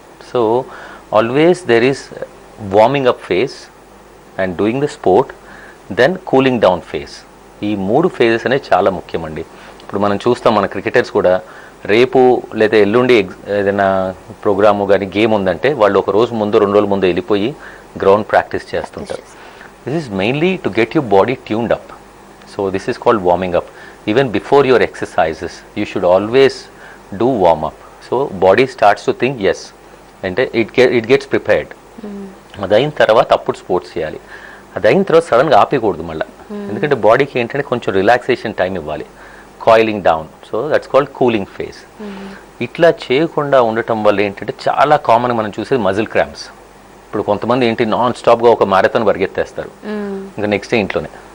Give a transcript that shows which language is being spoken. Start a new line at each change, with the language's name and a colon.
English: So always there is warming up phase and doing the sport, then cooling down phase.
Telugu: ఈ 3 phases అనేవి చాలా ముఖ్యమండి. ఇప్పుడు మనం చూస్తాం మన క్రికెటర్స్ కూడా రేపు లేదా ఎల్లుండి ఏదైనా ప్రోగ్రాము కానీ గేమ్ ఉందంటే వాళ్ళు ఒక రోజు ముందు 2 రోజుల ముందు వెళ్ళిపోయి గ్రౌండ్ ప్రాక్టీస్ చేస్తుంటారు.
English: This is mainly to get your body tuned up. So this is called warming up. Even before your exercises, you should always do warm up. So body starts to think yes, and it gets prepared.
Telugu: అదైన తర్వాత అప్పుడు sports చేయాలి. అదైన తర్వాత సడన్గా ఆపకూడదు మళ్ళీ, ఎందుకంటే బాడీకి ఏంటంటే కొంచెం రిలాక్సేషన్ టైం ఇవ్వాలి, coiling down.
English: So that's called cooling phase.
Telugu: ఇట్లా చేయకుండా ఉండటం వల్ల ఏంటంటే చాలా కామన్ మనం చూసేది మజిల్ క్రాంప్స్. ఇప్పుడు కొంతమంది ఏంటి నాన్ స్టాప్గా ఒక మ్యారథాన్ పరిగెత్తేస్తారు, ఇంకా నెక్స్ట్ డే ఇంట్లోనే.